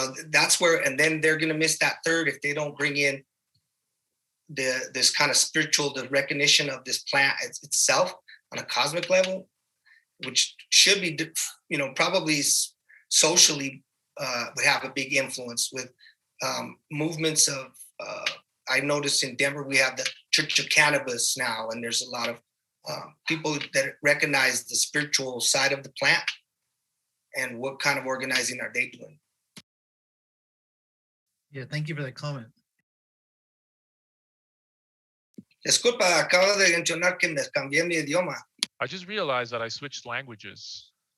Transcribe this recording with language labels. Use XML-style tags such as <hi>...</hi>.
<en>that's where, and then they're going to miss that third if they don't bring in this kind of the recognition of this plant itself on a cosmic level, which should be, probably socially would have a big influence with movements of, I noticed in Denver, we have the Church of Cannabis now, and there's a lot of people that recognize the spiritual side of the plant. And what kind of organizing are they doing? Yeah, thank you for that comment.</en> <es>Disculpa, acabo de mencionar que me cambié mi idioma.</es> <en>I just realized that I switched languages.</en>